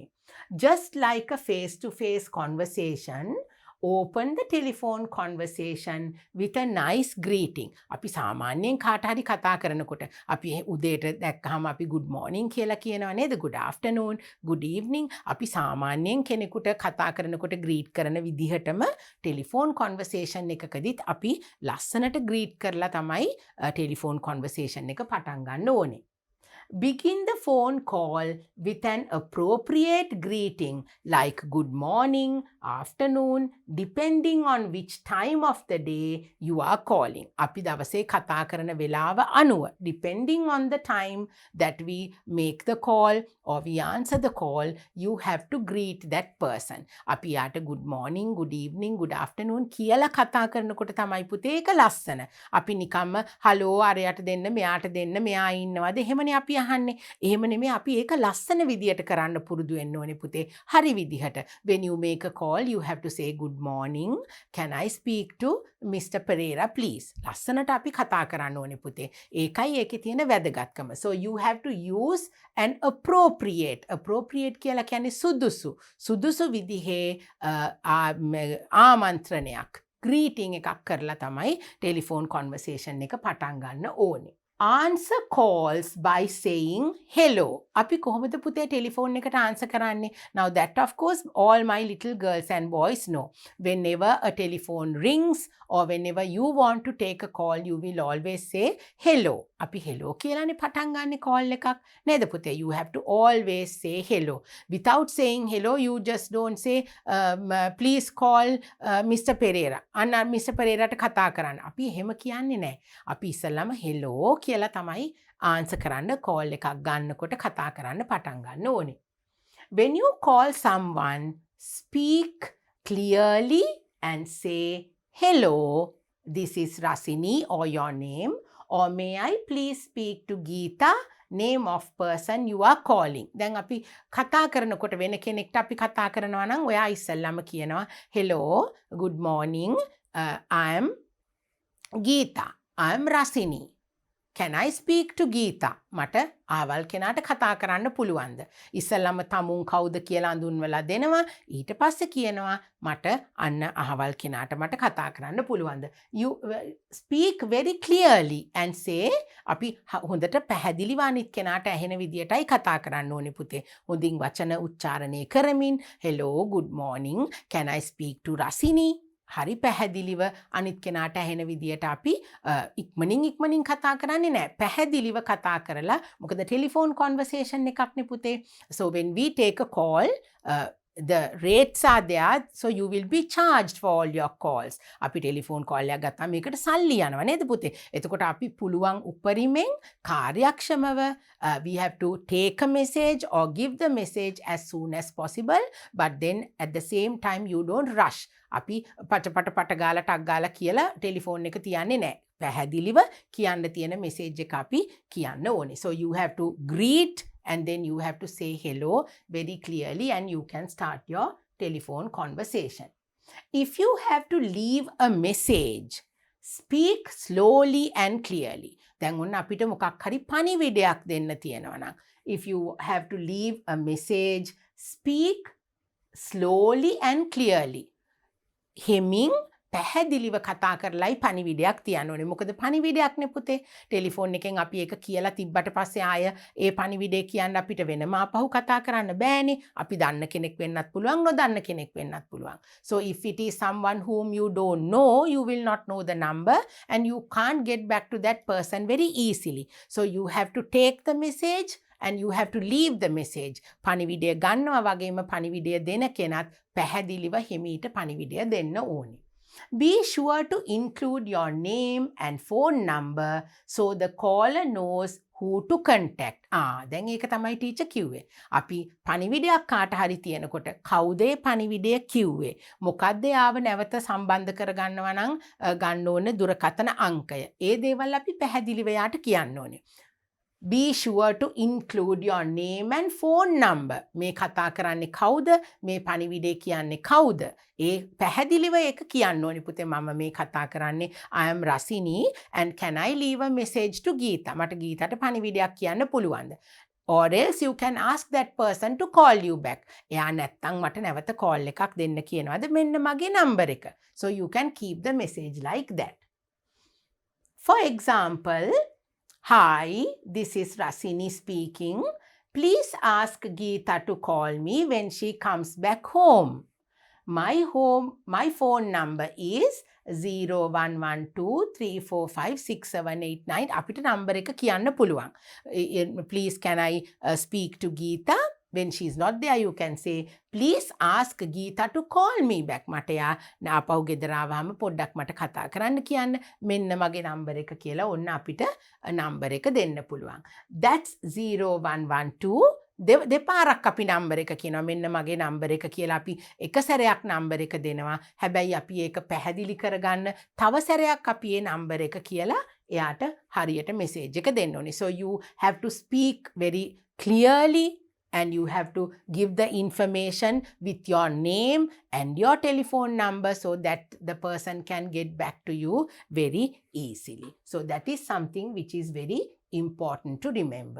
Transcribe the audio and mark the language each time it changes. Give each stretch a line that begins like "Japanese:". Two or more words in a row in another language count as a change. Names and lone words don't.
English: Just like a face-to-face conversation, open the telephone conversation with a nice greeting.
Sinhala: අපි සාමාන්‍යයෙන් කාට හරි කතා කරනකොට අපි උදේට දැක්කහම අපි
English: good morning
Sinhala: කියලා කියනවා නේද?
English: good afternoon, good evening.
Sinhala: අපි සාමාන්‍යයෙන් කෙනෙකුට කතා කරනකොට greet කරන විදිහටම
English: telephone conversation
Sinhala: එකකදීත් අපි ලස්සනට greet කරලා තමයි
English: telephone conversation
Sinhala: එක පටන් ගන්න ඕනේ.
English: Begin the phone call with an appropriate greeting like good morning, afternoon, depending on which time of the day you are calling.
Sinhala: අපි දවසේ කතා කරන වෙලාව අනුව,
English: depending on the time that we make the call or we answer the call, you have to greet that person.
Sinhala: අපි යාට
English: good morning, good evening, good afternoon
Sinhala: කියලා කතා කරනකොට තමයි පුතේ ඒක ලස්සන. අපි නිකම්ම හලෝ අරයට දෙන්න, මෙයාට දෙන්න, මෙයා ඉන්නවද එහෙමනේ අපි අහන්නේ. එහෙම නෙමෙයි, අපි ඒක ලස්සන විදියට කරන්න පුරුදු වෙන්න ඕනේ පුතේ. හරි විදිහට.
English: When you make a call, you have to say good morning, can I speak to Mr. Pereira please?
Sinhala: ලස්සනට අපි කතා කරන්න ඕනේ පුතේ. ඒකයි ඒකේ තියෙන වැදගත්කම.
English: So you have to use an appropriate
Sinhala: කියලා කියන්නේ සුදුසු විදිහේ ආමන්ත්‍රණයක්, greeting එකක් කරලා තමයි
English: telephone conversation
Sinhala: එක පටන් ගන්න ඕනේ.
English: Answer calls by saying hello.
Sinhala: අපි කොහොමද පුතේ ටෙලිෆෝන් එකට answer කරන්නේ?
English: Now that of course all my little girls and boys know. Whenever a telephone rings or whenever you want to take a call, you will always say hello.
Sinhala: අපි hello කියලානේ පටන් ගන්න call එකක් නේද පුතේ?
English: You have to always say hello. Without saying hello, you just don't say please call Mr.
Sinhala: Pereira. අන්න Mr. Pereira ට කතා කරන්න. අපි එහෙම කියන්නේ නැහැ. අපි ඉස්සෙල්ලාම hello කියලා තමයි answer කරන්න call එකක් ගන්නකොට කතා කරන්න පටන් ගන්න ඕනේ.
English: When you call someone, speak clearly and say hello, this is Rasini or your name, or may I please speak to Geeta, name of person you are calling.
Sinhala: දැන් අපි කතා කරනකොට වෙන කෙනෙක්ට අපි කතා කරනවා නම් ඔයා ඉස්සෙල්ලාම කියනවා
English: hello, good morning, I am Geeta, I am Rasini. can I speak to Geeta?
Sinhala: මට ආවල් කෙනාට කතා කරන්න පුළුවන්ද? ඉස්සෙල්ලාම තමුන් කවුද කියලා අඳුන්වලා දෙනවා. ඊට පස්සේ කියනවා මට අන්න අහවල් කෙනාට මට කතා කරන්න පුළුවන්ද?
English: You speak very clearly and say
Sinhala: අපි හොඳට පැහැදිලිව අනිත් කෙනාට ඇහෙන විදියටයි කතා කරන්න ඕනේ පුතේ. හොඳින් වචන උච්චාරණය කරමින්
English: hello, good morning, can I speak to Rasini?
Sinhala: හරි පැහැදිලිව අනිත් කෙනාට ඇහෙන විදියට අපි ඉක්මනින් කතා කරන්නේ නැහැ. පැහැදිලිව කතා කරලා මොකද
English: telephone conversation
Sinhala: එකක් නේ පුතේ.
English: So when we take a call, the rates are there, so you will be charged for all your calls.
Sinhala: අපි
English: telephone call
Sinhala: එකක් ගත්තාම මේකට සල්ලි යනවා නේද පුතේ? එතකොට අපි පුළුවන් උපරිමෙන් කාර්යක්ෂමව
English: we have to take a message or give the message as soon as possible, but then at the same time you don't rush.
Sinhala: අපි පට ගාලා ටක් ගාලා කියලා ටෙලිෆෝන් එක තියන්නේ නැහැ. පැහැදිලිව කියන්න තියෙන මෙසේජ් එක අපි කියන්න ඕනේ.
English: So you have to greet and then you have to say hello very clearly and you can start your telephone conversation. If you have to leave a message, speak slowly and clearly.
Sinhala: දැන් ඔන්න අපිට මොකක් හරි පණිවිඩයක් දෙන්න තියෙනවා නම්
English: if you have to leave a message, speak slowly and clearly.
Sinhala: හෙමින් පැහැදිලිව කතා කරලයි පණිවිඩයක් තියන්න ඕනේ. මොකද පණිවිඩයක් නේ පුතේ. ටෙලිෆෝන් එකෙන් අපි ඒක කියලා තිබ්බට පස්සේ ආය ඒ පණිවිඩය කියන්න අපිට වෙනම ආපහු කතා කරන්න බෑනේ. අපි දන්න කෙනෙක් වෙන්නත් පුළුවන්, නොදන්න කෙනෙක් වෙන්නත් පුළුවන්.
English: So if it is someone whom you don't know, you will not know the number and you can't get back to that person very easily. So you have to take the message and you have to leave the message.
Sinhala: පණිවිඩය ගන්නවා වගේම පණිවිඩය දෙන කෙනත් පැහැදිලිව හිමීට පණිවිඩය දෙන්න ඕනේ.
English: Be sure to include your name and phone number so the caller knows who to contact.
Sinhala: දැන් ඒක තමයි ටීචර් කිව්වේ. අපි පණිවිඩයක් කාට හරි තියනකොට කවුද ඒ පණිවිඩය කිව්වේ? මොකද්ද යාව නැවත සම්බන්ධ කරගන්නවා නම් ගන්න ඕනේ දුරකථන අංකය. ඒ දේවල් අපි පැහැදිලිව යාට කියන්න ඕනේ.
English: Be sure to include your name and phone number.
Sinhala: මේ කතා කරන්නේ කවුද? මේ පණිවිඩය කියන්නේ කවුද? ඒ පැහැදිලිව ඒක කියන්න ඕනේ පුතේ. මම මේ කතා කරන්නේ
English: I am Rasini and can I leave a message to Geeta?
Sinhala: මට ගීතට පණිවිඩයක් කියන්න පුළුවන්ද?
English: Or else you can ask that person to call you back.
Sinhala: එයා නැත්තම් මට නැවත call එකක් දෙන්න කියනවාද? මෙන්න මගේ number එක.
English: So you can keep the message like that. For example, hi, this is Rasini speaking. Please ask Geeta to call me when she comes back home. My phone number is 0112345678
Sinhala: අපිට නම්බර එක කියන්න පුළුවන්.
English: Please can I speak to Geeta? When she is not there, you can say, please ask Geeta to call me back.
Sinhala: මට යා ආපහු ගෙදර ආවම පොඩ්ඩක් මට කතා කරන්න කියන්න. මෙන්න මගේ නම්බර එක කියලා ඔන්න අපිට නම්බර එක දෙන්න පුළුවන්. That's 0112. දෙපාරක් අපි නම්බර එක කියනවා. මෙන්න මගේ නම්බර එක කියලා අපි එක සැරයක් නම්බර එක දෙනවා. හැබැයි අපි ඒක පැහැදිලි කරගන්න තව සැරයක් අපි ඒ නම්බර එක කියලා එයාට හරියට මෙසේජ් එක දෙන්න ඕනේ.
English: So you have to speak very clearly and you have to give the information with your name and your telephone number so that the person can get back to you very easily. So that is something which is very important to remember.